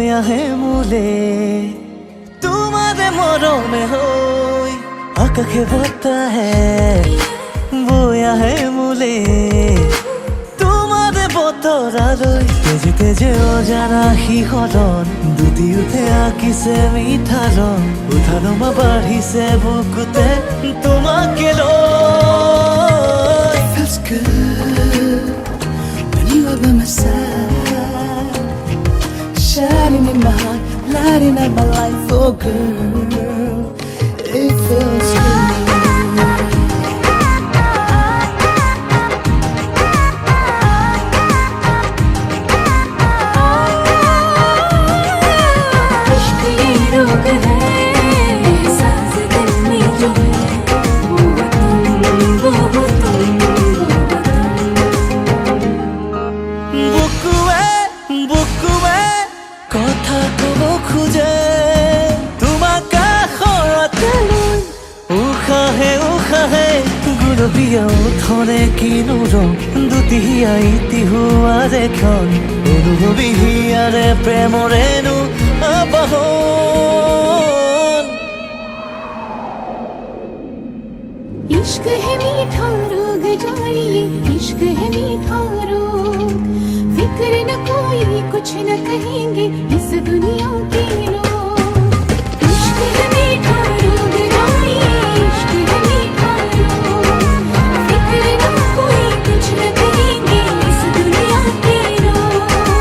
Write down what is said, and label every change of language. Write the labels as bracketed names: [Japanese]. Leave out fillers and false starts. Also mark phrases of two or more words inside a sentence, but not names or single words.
[Assamese] আহে মোলে তোমাৰে মৰমে হৈ, আকাশে বতাহে বৈ আহে মোলে তোমাৰে বতৰালৈ। তেজে তেজে অজানা শিহৰণ দুটি উঠে আঁকিছে মিঠা ৰং, উঠা নমা বাঢ়িছে বুকুতে তোমাকে লৈ। [English] Feels good when you are by my side, shining in my heart, lighting up my life, oh girl, it feels good. [Hindi] इश्क ये रोग है, सांस दिल में जो है, वो [Assamese] तुम বুকুৱে কথা কব খোজে, তোমাক কাষৰতে লৈ উশাহে উশাহে গুলপীয়া ওঠৰে কিনো ৰং, দুটি আইতি হোৱাৰ এখন অনুভৱী হিয়াৰে প্ৰেমৰেনো আবাহন। [Hindi] इश्क है मीठा रोग जानिए इश्क है मीठा रोग, फिक्र न कोई कुछ न कहेंगे इस दुनिया के लोग। इश्क है मीठा रोग जानिए इश्क है मीठा रोग, फिक्र न कोई कुछ न कहेंगे इस दुनिया के लोग।